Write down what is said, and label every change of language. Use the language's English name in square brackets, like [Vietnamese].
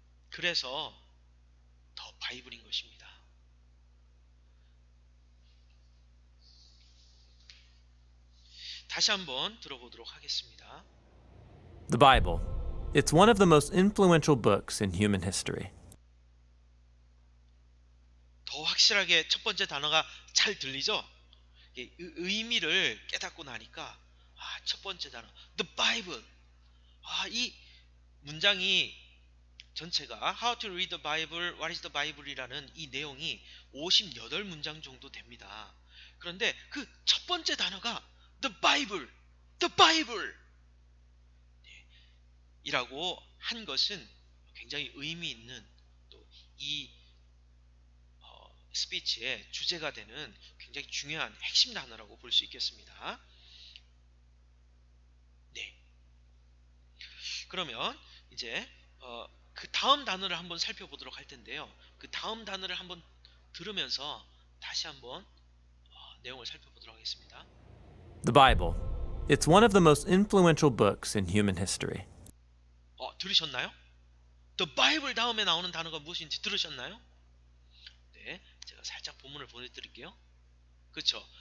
[Korean] 그래서 더 바이블인 것입니다. 다시 한번 들어보도록 하겠습니다. [English] The Bible. It's one of the most influential books in human history. [Korean] 더 확실하게 첫 번째 단어가 잘 들리죠? 의미를 깨닫고 나니까 첫 번째 단어 The Bible. 이 문장이 전체가 How to read the Bible, What is the Bible이라는 이 내용이 58문장 정도 됩니다. 그런데 그 첫 번째 단어가 The Bible, The Bible 이라고 한 것은 굉장히 의미 있는 또 이 스피치의 주제가 되는 굉장히 중요한 핵심 단어라고 볼 수 있겠습니다. 네. 그러면 이제 그 다음 단어를 한번 살펴보도록 할 텐데요. 그 다음 단어를 한번 들으면서 다시 한번 내용을 살펴보도록 하겠습니다. [English] The Bible. It's one of the most influential books in human history. [Korean] 들으셨나요? The Bible 다음에 나오는 단어가 무엇인지 들으셨나요? 네, 제가 살짝 본문을 보내드릴게요. 그렇죠?